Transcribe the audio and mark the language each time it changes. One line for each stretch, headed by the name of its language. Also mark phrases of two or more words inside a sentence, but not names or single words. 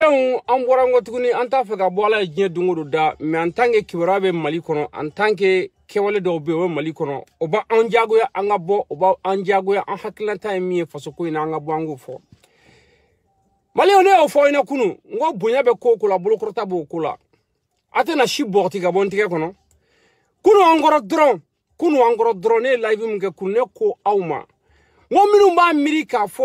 Bambara: an bɔra ngo tuguni an t'a fɛ ka bɔ ala ye diɲɛ don o don da
French: mais en tant que
Bambara: kibaruya bɛ Mali kɔnɔ
French: en tant que
Bambara: kɛwale dɔw bɛ o Mali kɔnɔ o b'a an jagoya an ka bɔ o b'a an jagoya an hakilina ye min ye faso ko in na an ka bɔ an k'o fɔ Maliɲɛnw ne y'o fɔ ɲɛna kunun n ko bonya bɛ ko o ko la bolokɔrɔta b'o ko la a tɛna si bɔgɔti ka bɔ n tigɛ kɔnɔ kunun an kɔrɔ dɔrɔn ne ye live min kɛ kunun ne ko aw ma n ko minnu b'a miiri k'a fɔ